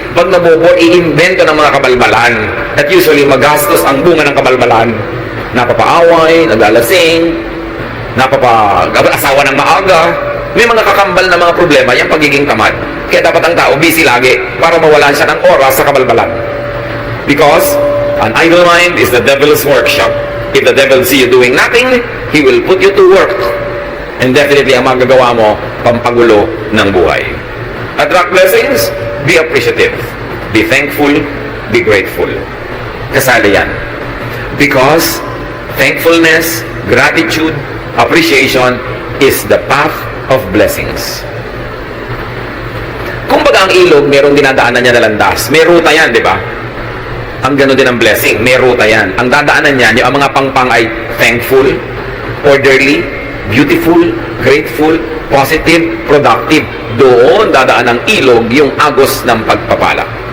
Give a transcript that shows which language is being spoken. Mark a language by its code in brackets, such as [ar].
[tl] Pag nabobore, i-invento ng mga kabalbalan. At usually, magastos ang bunga ng kabalbalan. Napapaaway, naglalasing, napapa-asawa ng maaga. May mga kakambal na mga problema, yung pagiging tamad. Kaya dapat ang tao busy lagi para mawalan siya ng oras sa kabalbalan. [en] Because an idle mind is the devil's workshop. If the devil see you doing nothing, he will put you to work. And definitely, [tl] ang magagawa mo, pampagulo ng buhay. [en] Attract blessings, be appreciative. Be thankful, be grateful. [tl] Kasali yan. [en] Because thankfulness, gratitude, appreciation is the path of blessings. [tl] Kumbaga ang ilog, merong dinadaanan niya na landas. May ruta yan, di ba? Ang gano'n din ang blessing, may ruta yan. Ang dadaanan niya, yung mga pangpang ay [en] thankful, orderly, beautiful, grateful, positive, productive. [tl] Doon dadaan ng ilog yung agos ng pagpapala.